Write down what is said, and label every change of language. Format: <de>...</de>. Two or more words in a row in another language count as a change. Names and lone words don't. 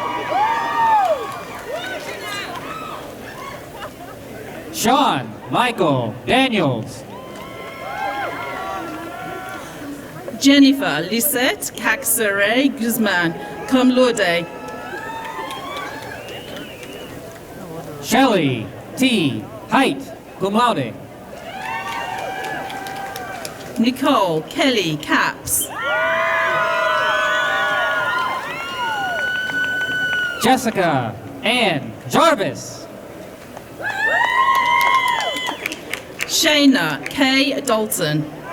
<en>Sean Michael Daniels. Jennifer Lisette Caxere Guzman,</en> <la>cum laude.</la> <en>Shelley T. Height,</en> <la>cum laude.</la> <en>Nicole Kelly Caps. Jessica Ann Jarvis. Shayna K. Dalton.</en>